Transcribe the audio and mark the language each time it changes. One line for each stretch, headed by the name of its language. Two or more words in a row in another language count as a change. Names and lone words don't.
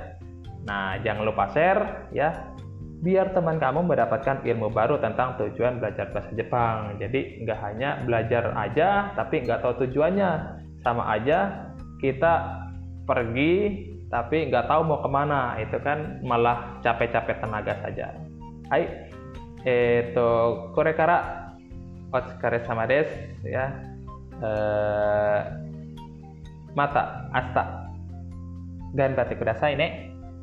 Indonesian: Nah, jangan lupa share ya, biar teman kamu mendapatkan ilmu baru tentang tujuan belajar bahasa Jepang. Jadi nggak hanya belajar aja tapi nggak tahu tujuannya. Sama aja kita pergi tapi nggak tahu mau kemana. Itu kan malah capek-capek tenaga saja. Hai.
Japanese: これからお疲れ様です ya. また明日頑張ってくださいね.